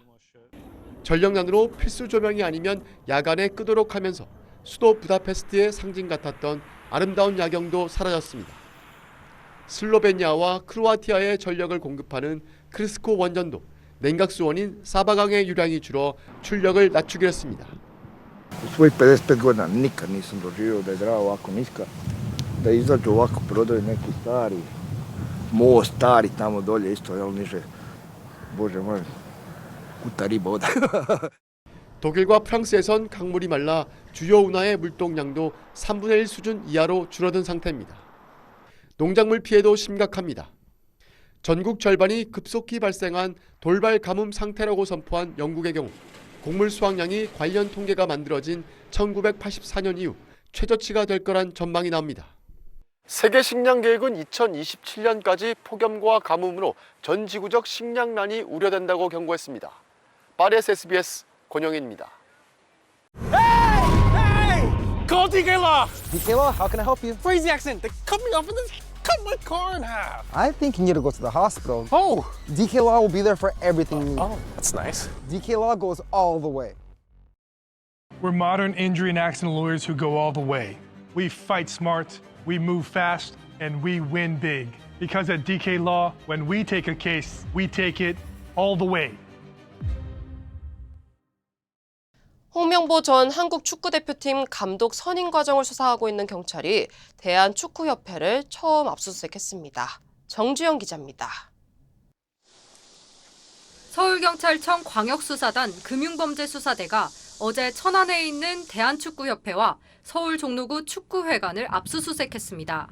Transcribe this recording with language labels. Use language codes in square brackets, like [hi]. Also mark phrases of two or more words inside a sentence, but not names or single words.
[ko] 전력난으로 필수 조명이 아니면 야간에 끄도록 하면서 수도 부다페스트의 상징 같았던 아름다운 야경도 사라졌습니다. 슬로베니아와 크로아티아의 전력을 공급하는 크리스코 원전도 냉각수원인 사바강의 유량이 줄어 출력을 낮추기로 했습니다. [hr] Svoj 55 godina nikad nisam doživio da je Drava ovako niska, da izađu ovako brodovi neki stari, most stari tamo dolje isto, jel niže, bože moj, kuta riba oda. [ko] 독일과 프랑스에선 강물이 말라 주요 운하의 물동량도 3분의 1 수준 이하로 줄어든 상태입니다. 농작물 피해도 심각합니다. 전국 절반이 급속히 발생한 돌발 가뭄 상태라고 선포한 영국의 경우 곡물 수확량이 관련 통계가 만들어진 1984년 이후 최저치가 될 거란 전망이 나옵니다. 세계 식량 계획은 2027년까지 폭염과 가뭄으로 전 지구적 식량난이 우려된다고 경고했습니다. 파리에서 SBS 권영인입니다. [en] Call DK Law! DK Law, how can I help you? Crazy accident. They cut me off and then cut my car in half. I think you need to go to the hospital. Oh! DK Law will be there for everything you need. Oh, that's nice. DK Law goes all the way. We're modern injury and accident lawyers who go all the way. We fight smart, we move fast, and we win big. Because at DK Law, when we take a case, we take it all the way. [ko] 홍명보 전 한국 축구대표팀 감독 선임 과정을 수사하고 있는 경찰이 대한축구협회를 처음 압수수색했습니다. 정주영 기자입니다. 서울경찰청 광역수사단 금융범죄수사대가 어제 천안에 있는 대한축구협회와 서울 종로구 축구회관을 압수수색했습니다.